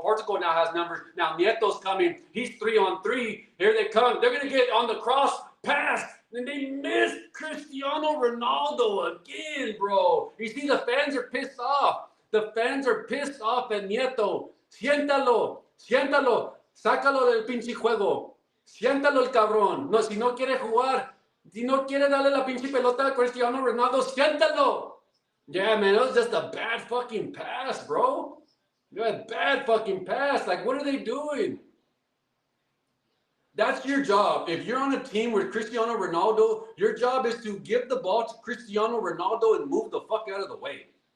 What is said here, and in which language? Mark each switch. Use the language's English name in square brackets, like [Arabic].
[English] Portugal now has numbers. Now, Nieto's coming. He's 3-on-3. Here they come. They're going to get on the cross pass. And they missed Cristiano Ronaldo again, bro. You see, the fans are pissed off. The fans are pissed off at Nieto. [Spanish] Siéntalo. Sácalo del pinche juego. Siéntalo el cabrón. No, si no quiere jugar, si no quiere darle la pinche pelota a Cristiano Ronaldo, siéntalo. [English] Yeah, man, that was just a bad fucking pass, bro. A bad fucking pass. Like, what are they doing? That's your job. If you're on a team with Cristiano Ronaldo, your job is to give the ball to Cristiano Ronaldo and move the fuck out of the way.